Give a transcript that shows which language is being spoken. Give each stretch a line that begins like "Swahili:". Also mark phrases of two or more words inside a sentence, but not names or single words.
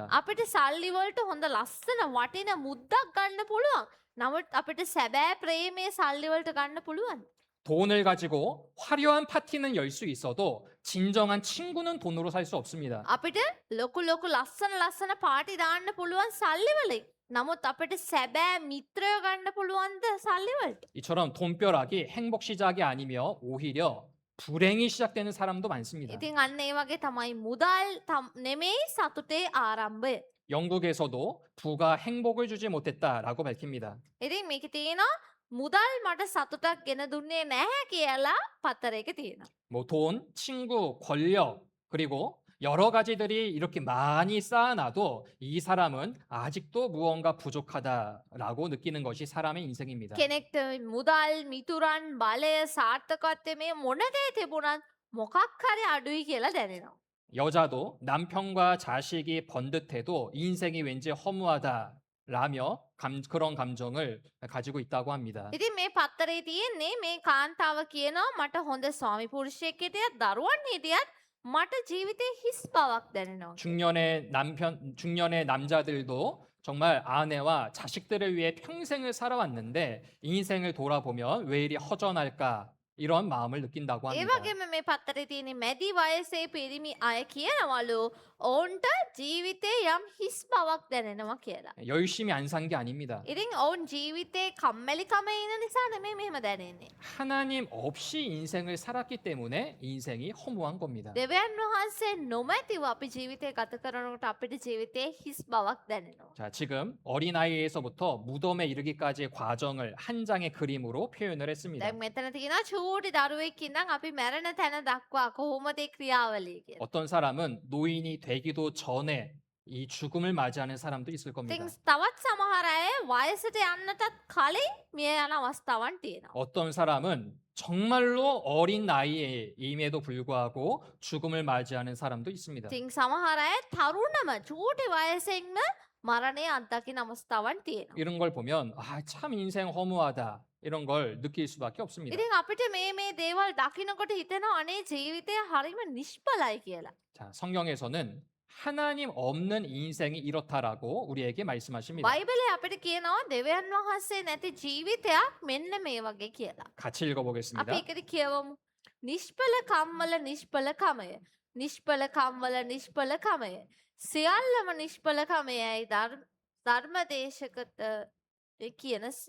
Sinhala: අපිට සල්ලි වලට හොඳ ලස්සන වටින මුද්දක් ගන්න පුළුවන්. නමුත් අපිට සැබෑ ප්‍රේමයේ සල්ලි වලට ගන්න පුළුවන්.
Korean: 돈을 가지고 화려한 파티는 열 수 있어도 진정한 친구는 돈으로 살 수 없습니다.
Sinhala: අපිට ලොකු ලොකු ලස්සන පාටි දාන්න පුළුවන් සල්ලි වලින්. නමුත් අපිට සැබෑ මිත්‍රයෝ ගන්න පුළුවන්ද සල්ලි වලට?
Korean: 이처럼 돈벼락이 행복 시작이 아니며 오히려 불행이 시작되는 사람도 많습니다.
Sinhala: ඉතින් අන්න ඒ වගේ තමයි මුදල් නෙමෙයි සතුටේ ආරම්භය.
Korean: 영국에서도 부가 행복을 주지 못했다라고 밝힙니다.
Sinhala: ඉතින් මේකේ තියෙනවා මුදල් මට සතුටක් ගෙන දුන්නේ නැහැ කියලා පත්තරයක තියෙනවා.
Korean: 뭐 돈, 친구, 권력 그리고 여러 가지들이 이렇게 많이 쌓아놔도 이 사람은 아직도 무언가 부족하다라고 느끼는 것이 사람의 인생입니다.
Sinhala: කෙනෙක්ට මුදල් මිතුරන් බලය සාර්ථකත්වය මේ මොන දේ තිබුණත් මොකක් හරි අඩුයි කියලා දැනෙනවා.
Korean: 여자도 남편과 자식이 번듯해도 인생이 왠지 허무하다라며 그런 감정을 가지고 있다고 합니다.
Sinhala: ඉතින් මේ පත්තරේ තියෙන්නේ මේ කාන්තාව කියනවා මට හොඳ ස්වාමි පුරුෂයෙක් හිටියත් දරුවන් හිටියත් මට ජීවිතේ හිස් බවක් දැනෙනවා.
Korean: 중년의 남자들도 정말 아내와 자식들을 위해 평생을 살아왔는데 인생을 돌아보면 왜 이리 허전할까 이런 마음을 느낀다고
Sinhala: ඒ
Korean: 합니다.
Sinhala: වගේම මේ පත්තරේ තියෙන මැදි වයසේ පිරිමි අය කියනවලු ඔවුන්ට ජීවිතේ යම් හිස් බවක් දැනෙනවා කියලා.
Korean: 열심히 안 산 게 아닙니다.
Sinhala: ඉතින් ඔවුන් ජීවිතේ කම්මැලිකම ඉන්න නිසා නෙමෙයි මෙහෙම දැනෙන්නේ.
Korean: 하나님 없이 인생을 살았기 때문에 인생이 허무한 겁니다.
Sinhala: දෙවියන් වහන්සේ නොමැතිව අපි ජීවිතේ ගත කරනකොට අපිට ජීවිතේ හිස් බවක් දැනෙනවා.
Korean: 자, 지금 어린아이에서부터 무덤에 이르기까지의 과정을 한 장의 그림으로 표현을 했습니다.
Sinhala: දැන් මෙතන තියෙනවා චූටි දරුවෙක් ඉඳන් අපි මැරෙන තැන දක්වා කොහොමද ඒ ක්‍රියාවලිය කියලා.
Korean: 어떤 사람은 노인이 되기도 전에 이 죽음을 맞이하는 사람도 있을 겁니다.
Sinhala: ඉතින් තවත් සමහර අය වයසට යන්නටත් කලින් මිය යන අවස්ථාවන් තියෙනවා.
Korean: 어떤 사람은 정말로 어린 나이임에도 불구하고 죽음을 맞이하는 사람도 있습니다.
Sinhala: ඉතින් සමහර අය තරුණම චූටි වයසෙන්ම මරණය අත්දකින අවස්ථාවන් තියෙනවා.
Korean: 이런 걸 보면 아, 참 인생 허무하다 이런 걸 느낄 수밖에 없습니다.
Sinhala: ඉතින් අපිට මේ දේවල් දකිනකොට හිතෙනවා අනේ ජීවිතය හරිම නිෂ්ඵලයි කියලා.
Korean: 자, 성경에서는 하나님 없는 인생이 이렇다라고 우리에게 말씀하십니다.
Sinhala: බයිබලයේ අපිට කියනවා දෙවියන් වහන්සේ නැති ජීවිතයක් මෙන්න මේ වගේ කියලා.
Korean: 같이 읽어보겠습니다.
Sinhala: අපි ඒකට කියවමු. නිෂ්ඵල කම්වල නිෂ්ඵලකමය. නිෂ්ඵල කම්වල නිෂ්ඵලකමය. සියල්ලම නිෂ්ඵලකමයයි ධර්මදේශකත කියනසේ.